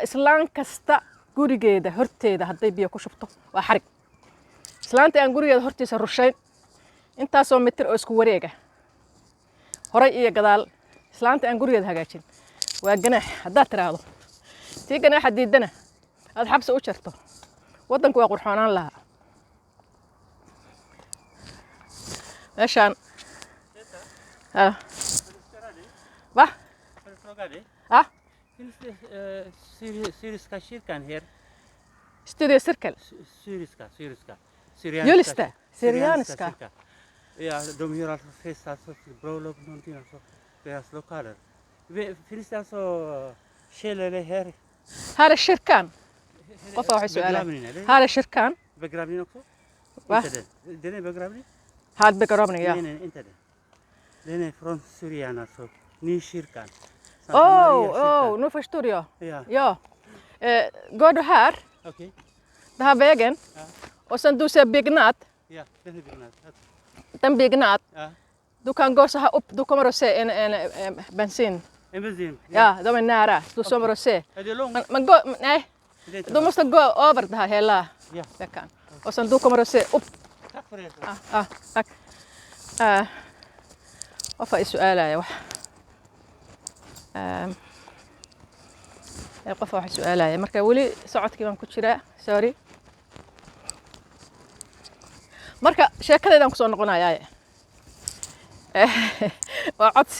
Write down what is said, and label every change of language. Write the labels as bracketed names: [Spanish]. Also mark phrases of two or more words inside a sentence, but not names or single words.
[Somali] islaan kasta gurigeeda horteeda hadday biyo ku shubto waa xarig islaanta aan gurigeeda hortiisa rushayn intaasoo mitir oo isku wareega horay iyo gadaal islaanta aan gurigeeda hagaajin waa ganaax haddaad tidhaahdo tii ganaaxa diidana aad xabsi u jarto waddanku waa qurxoonaan lahaa meeshaan va [Swedish] Syriska kyrkan här. Studio Cirkel. Syriska. Just det, syrianiska. Ja, de gör alltså fest, alltså bröllop, någonting alltså, deras lokaler. Finns det alltså källare här? Här är kyrkan. [Somali] Qof waxay su'aalaan. [Swedish] Här är kyrkan. Begravning också? Va? Inte den. Den är begravning? Här begravning, ja. Nej, inte den. Den är från Syrien alltså, Nykyrkan. Nu förstår jag. Ja. Ja. Går du här, Okej. den här vägen, Ja. och sen du ser byggnad, Ja, den är byggnad. den byggnad, Ja. du kan gå så här upp, du kommer att se en bensin. En bensin. Ja, de är nära, du kommer att se. Är det långt? Men gå, nej, Det är inte du långt. måste gå över det här hela Ja. veckan. Och sen du kommer att se upp. Tack för det. Tack. [Somali] Qof ay su'aalaya wax. Qof wax su'aalaya marka wali socodkii baan ku jiraa sorry marka sheekadaydan ku soo noqonayaa waa codsi